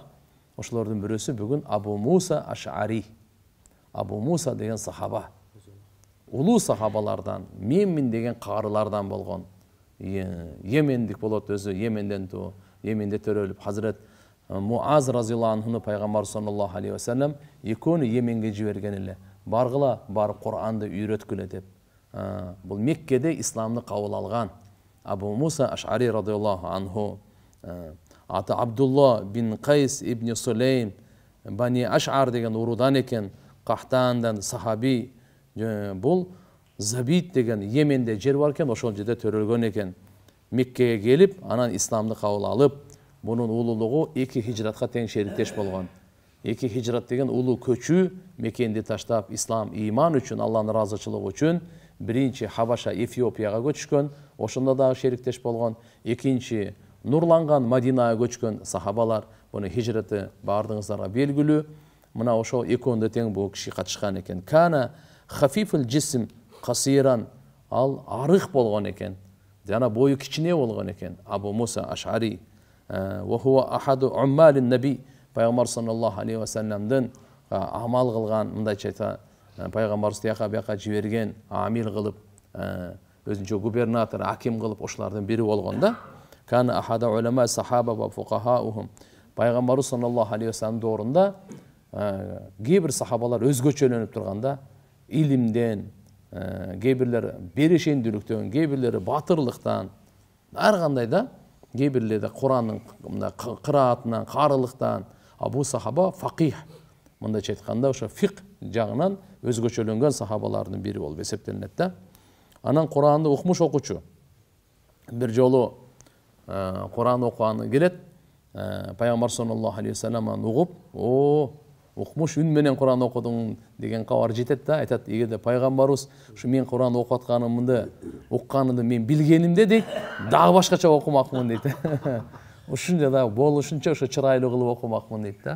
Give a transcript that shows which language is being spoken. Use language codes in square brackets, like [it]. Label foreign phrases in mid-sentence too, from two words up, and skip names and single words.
[ky] Ошолордун бирөөсү бүгүн Абу Муса Аш'ари. Абу Муса деген сахаба. Улуу сахабалардан, менмин деген карылардан болгон. Йемендик болот өзү, Йеменден туу, Йеменде төрөлүп Хазрет Муаз [ar] رضي الله عنه [ky] пайгамбар [ar] صلى الله عليه وسلم [ky] экөөнү Йеменге жиберген эле. Баргыла, барып Кур'анды үйрөткүлө деп. Бул Меккеде исламды кабыл алган. Абу Муса Аш'ари [ar] رضي الله عنه, [ky] аты Абдулла бин Кайс ибн Сулейм Бани Аш'ар деген урудан экен, Кахтандан сахаби. Бул Забит деген Йеменде жер бар экен, ошол жерде төрөлгөн экен. Меккеге келип, анан исламды кабыл алып, бунун улуулугу 2 хижратка тең шериктеш болгон. 2 хижрат деген улуу көчүү, Меккени таштап ислам, ыйман үчүн, Алланын ыраазычылыгы үчүн биринчи Хабаша, Эфиопияга көчкөн, ошондо дагы шериктеш болгон. Экинчи нурланган Мадинага көчкөн сахабалар, буну хижраты бардыгыңыздарга белгилүү. Мына ошол экөөндө тең бул киши катышкан экен. [ar] كان خفيف الجسم قصيرا, [ky] ал арык болгон экен. Жана бою кичине болгон экен. Абу Муса Аш'ари. [ar] وهو أحد عمال النبي. [ky] Пайгамбар [ar] صلى الله عليه وسلم [ky] амал кылган, мындайча айта, пайгамбарыбыз тияка бияка жиберген, амил кылып, өзүнчө губернатор, аким кылып ошолордун бири болгон да. [ar] كان أحد علماء الصحابة وفقهائهم. [ky] Пайгамбарыбыз [ar] صلى الله عليه وسلم [ky] доорунда кээ бир сахабалар өзгөчөлөнүп турганда, илимден, кээ бирлер берешендүүлүктөн, кээ бирлери батырлыктан, ар кандай да, кээ бирлери Кур'андын кыраатынан, карылыктан. Бул сахаба факих. Мындайча айтканда, ошо фик жагынан өзгөчөлөнгөн сахабалардын бири болуп эсептелинет да. Анан Кур'анды укмуш окучу. Бир жолу Кур'ан окуганы келет, пайгамбар [ar] صلى الله عليه وسلم [ky] аны угуп, укмуш үн менен Кур'ан окудуң деген кабар жетет да, айтат, эгерде пайгамбарыбыз ушу мен Кур'ан окуп атканымды, укканымды мен билгенимде дейт, дагы башкача окумакмын дейт. Ушунча да болушунча ошо чырайлуу кылып окумакмын дейт да.